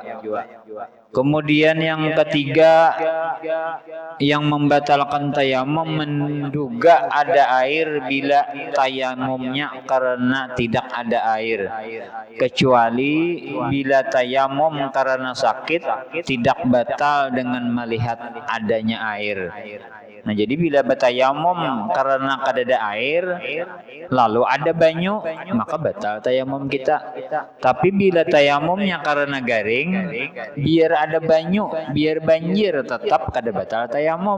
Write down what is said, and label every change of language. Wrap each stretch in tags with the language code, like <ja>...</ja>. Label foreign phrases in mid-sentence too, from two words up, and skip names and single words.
<id>Kemudian yang ketiga yang membatalkan tayamum menduga ada air bila tayamumnya karena tidak ada air, kecuali bila tayamum karena sakit tidak batal dengan melihat adanya air.</id> <bjn>Nah, jadi bila bertayamum karena kadada air lalu ada banyu maka batal tayamum kita. Tapi bila tayamumnya karena garing, biar ada banyu, biar banjir tetap kada batal tayamum.</bjn>